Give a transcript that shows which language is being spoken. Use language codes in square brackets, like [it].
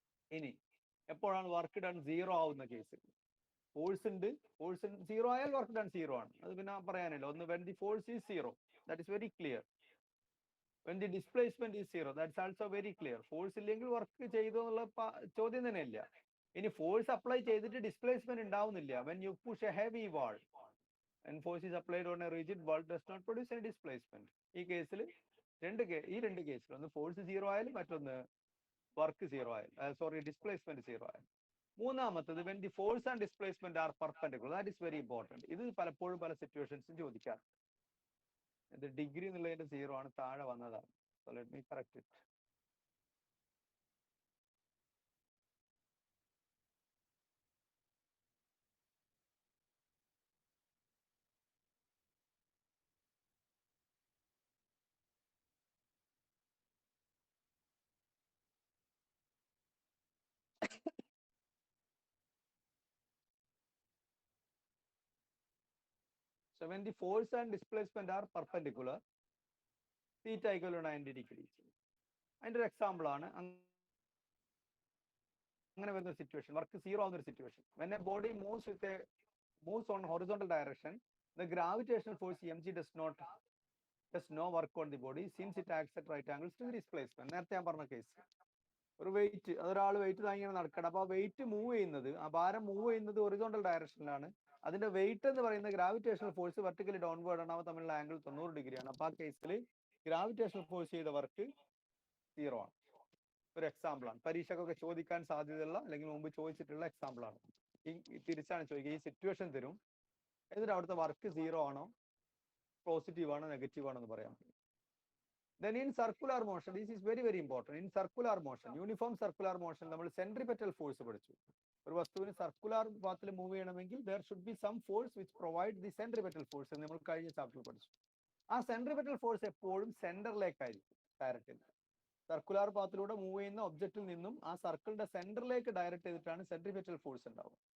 [ml] ഇനി എപ്പോഴാണ് work done zero ആവുന്ന കേസ്? ഫോഴ്സ് സീറോ ആയാൽ വർക്ക് ഡൺ സീറോ ആണ്. അത് പിന്നെ പറയാനില്ല. [en] ഒന്ന് when the force is zero, that is very clear. When the displacement is zero, that's also very clear. [ml] Force ഇല്ലെങ്കിൽ വർക്ക് ചെയ്തു എന്നുള്ള ചോദ്യം തന്നെ ഇല്ല. ഇനി ഫോഴ്സ് അപ്ലൈ ചെയ്തിട്ട് ഡിസ്പ്ലേസ്മെന്റ് ഉണ്ടാവുന്നില്ല. [en] When you push a heavy wall and force is applied on a rigid wall does not produce any displacement. [ml] ഈ കേസിൽ രണ്ട് കേസിൽ ഒന്ന് ഫോഴ്സ് സീറോ ആയാലും മറ്റൊന്ന് വർക്ക് സീറോ ആയാലും ഡിസ്പ്ലേസ്മെന്റ് സീറോ ആയാലും. [en] മൂന്നാമത്തത് when the force and displacement are perpendicular. That is very important. [ml] ഇത് പലപ്പോഴും പല സിറ്റുവേഷൻസും ചോദിക്കാം. ഇത് ഡിഗ്രി എന്നുള്ളതിന്റെ സീറോ ആണ്, താഴെ വന്നതാണ്. [en] So let me correct it. So when the force and displacement are perpendicular, theta equal to 90 degrees. [ml] അതിന്റെ ഒരു എക്സാമ്പിൾ ആണ് അങ്ങനെ വരുന്ന സിറ്റുവേഷൻ, വർക്ക് സീറോ ആവുന്ന ഒരു situation. [en] When a body moves on horizontal direction, the gravitational force mg does no work on the body since it acts at right angles to the displacement. [ml] നേരത്തെ ഞാൻ പറഞ്ഞ case, ഒരു wait, അതൊരാൾ wait താങ്ങിയാണ് നടക്കണം. അപ്പൊ ആ wait move ചെയ്യുന്നത്, ആ ഭാരം മൂവ് ചെയ്യുന്നത് ഹൊറിസോണ്ടൽ ഡയറക്ഷനിലാണ്. അതിന്റെ വെയിറ്റ് എന്ന് പറയുന്ന ഗ്രാവിറ്റേഷണൽ ഫോഴ്സ് വെർട്ടിക്കലി ഡൗൺവേർഡ് ആണ്. അവ തമ്മിലുള്ള ആംഗിൾ 90 ഡിഗ്രിയാണ്. അപ്പൊ ആ കേസിൽ ഗ്രാവിറ്റേഷണൽ ഫോഴ്സ് ചെയ്ത വർക്ക് സീറോ ആണ്. ഒരു എക്സാമ്പിൾ ആണ്, പരീക്ഷക്കൊക്കെ ചോദിക്കാൻ സാധ്യതയുള്ള അല്ലെങ്കിൽ മുമ്പ് ചോദിച്ചിട്ടുള്ള എക്സാമ്പിൾ ആണ്. തിരിച്ചാണ് ചോദിക്കുക, ഈ സിറ്റുവേഷൻ തരും, എന്നിട്ട് അവിടുത്തെ വർക്ക് സീറോ ആണോ പോസിറ്റീവ് ആണോ നെഗറ്റീവ് ആണോ എന്ന് പറയാം. [en] Then in circular motion, this is very important. In circular motion, uniform circular motion, [ml] നമ്മൾ സെൻട്രിപെറ്റൽ ഫോഴ്സ് പഠിച്ചു. ഒരു വസ്തുവിന് സർക്കുലർ പാത്തിൽ മൂവ് ചെയ്യണമെങ്കിൽ [en] there should be some force which provide the centripetal force [ml] എന്ന് നമ്മൾ കഴിഞ്ഞ ചാപ്റ്ററിൽ പഠിച്ചു. ആ സെൻട്രിപെറ്റൽ ഫോഴ്സ് എപ്പോഴും സെന്ററിലേക്കായിരിക്കും ഡയറക്റ്റ് ചെയ്യുന്നത്. സർക്കുലർ പാത്തിലൂടെ മൂവ് ചെയ്യുന്ന ഒബ്ജക്റ്റിൽ നിന്നും ആ സർക്കിളിന്റെ സെന്ററിലേക്ക് ഡയറക്റ്റ് ചെയ്തിട്ടാണ് സെൻട്രിപെറ്റൽ ഫോഴ്സ് ഉണ്ടാവുക.